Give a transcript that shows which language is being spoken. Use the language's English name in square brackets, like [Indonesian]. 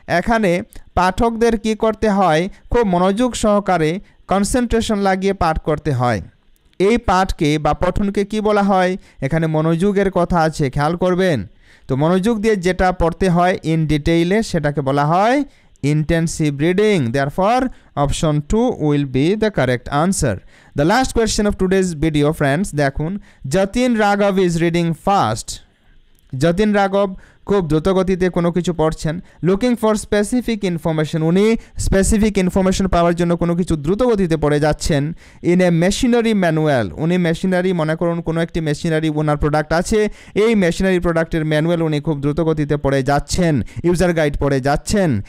[Bangla] এখানে পাঠকদের কি করতে হয়, খুব মনোযোগ সহকারে কনসেন্ট্রেশন লাগিয়ে পাঠ করতে হয়। এই পাঠকে বা পঠনকে কি বলা হয়, এখানে মনোযোগের কথা আছে, খেয়াল করবেন। তো মনোযোগ দিয়ে যেটা পড়তে হয় ইন ডিটেইলে সেটাকে বলা হয় intensive reading. [English] Therefore, option 2 will be the correct answer. The last question of today's video, friends, [Bangla] দেখুন, [English] Jatin Raghav is reading fast. [Bangla] Jatin Raghav খুব দ্রুতগতিতে কোনো কিছু পড়ছেন। [English] looking for specific information, [Bangla] উনি স্পেসিফিক ইনফরমেশন পাওয়ার জন্য কোনো কিছু দ্রুতগতিতে পড়ে যাচ্ছেন। [English] in a machinery manual, [Bangla] উনি মেশিনারি, মনে করুন কোনো একটি মেশিনারি ওনার প্রোডাক্ট আছে, এই মেশিনারি প্রোডাক্টের ম্যানুয়াল উনি খুব দ্রুতগতিতে পড়ে যাচ্ছেন, ইউজার গাইড পড়ে যাচ্ছেন।